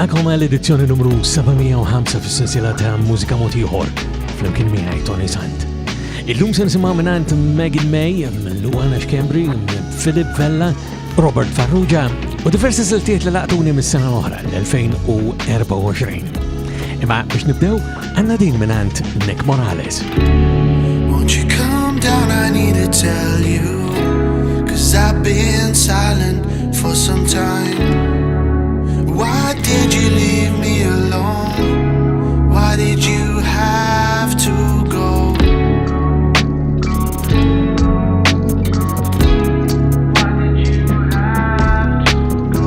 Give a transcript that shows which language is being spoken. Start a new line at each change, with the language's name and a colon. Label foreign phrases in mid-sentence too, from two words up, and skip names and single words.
Maltese: Nilqakom għall-edizzjoni numru 705 fis-sensiela ta' Mużika mod ieħor flimkien miegħi Toni Sant. Illum se nisimgħu mingħand Megan May, Luana Schembri, Vella, Robert Farrugia u diversi siltiet li laqtuni mis-sena l-oħra l-2024. Imma biex nibdew għandna din mingħand Nick Morales.
English: Won't you come down, I need to tell you, 'cause I've been silent for some time. Why did you leave me alone? Why did you have to go? Why did you have to go?